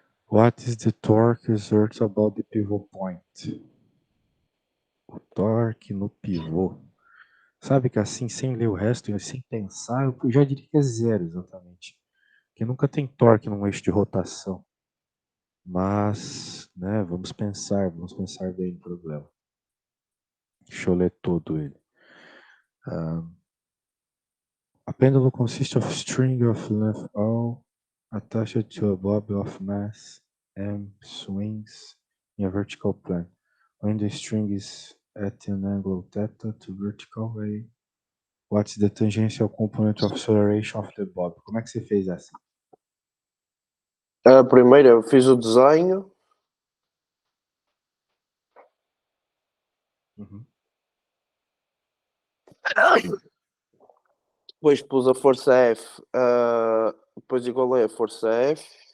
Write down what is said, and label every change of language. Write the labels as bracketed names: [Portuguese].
[English] What is the torque exerted about the pivot point? [Portuguese] O torque no pivô. Sabe que assim, sem ler o resto, sem pensar, eu já diria que é zero exatamente. Porque nunca tem torque num eixo de rotação. Mas, né, vamos pensar bem no problema. Deixa eu ler todo ele. [English] A pendulum consists of a string of length O attached to a bob of mass M swings in a vertical plane. When the string is at an angle theta to vertical A, what's the tangential component of acceleration of the bob? [Portuguese] Como é que você fez essa? A primeira eu fiz o desenho. Uhum. Depois pus a força F. Depois igualei a força F.